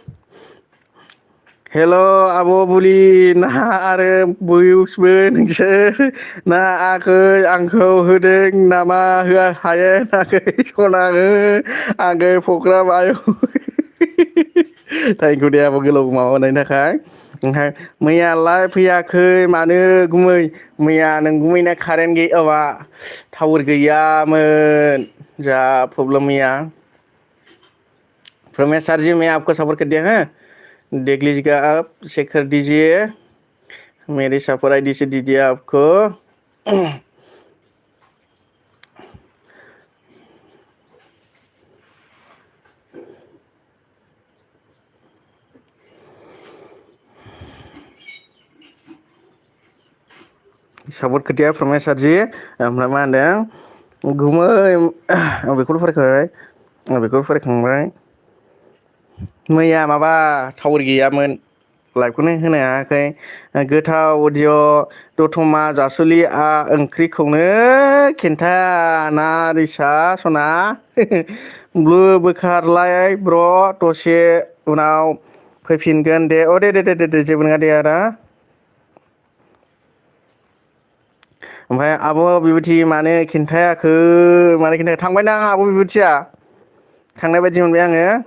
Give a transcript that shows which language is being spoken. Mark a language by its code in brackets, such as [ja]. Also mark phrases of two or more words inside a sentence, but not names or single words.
[brx] हेल' आब' बुलि ना आरो बयसबो नोंसोर ना आंखौ होदों नामा होआ हायो नाखै सना हो आगै प्रग्राम आयौ [en] thank you [brx] दे आब' गोलाव माबानायनि थाखाय ओमफ्राय मैयालाय फैयाखै मानो गुमै मैया नों गुमैना कारेन्ट गैया टावार गैयामोन जा प्रब्लेम मैया [hi] प्रमेश सर जी मैं आपको सपोर्ट कर दिया है देख लीजिएगा आप चेक कर दीजिए मेरी [en] support ID [hi] से दीजिए आपको सपोर्ट कर दिया प्रमेश सर जी [brx] ओमफ्राय मा होनदों गुमै आं बेखौल' फरायखांबाय मैया माबा टावार गैयामोन लाइभखौनो होनो हायाखै गोथाव अडिय' दतमा जासुलिआ ओंख्रिखौनो खिन्था ना रिसा सना ब्लु बोखारलाय ब्र दसे उनाव फैफिनगोन दे जेबो नङा दे आदा ओमफ्राय आब' बिबुथि मानो खिन्थायाखै मानो खिन्थायाखै थांबाय ना आब' बिबुथिया थांनाय बायदि मोनबाय आङो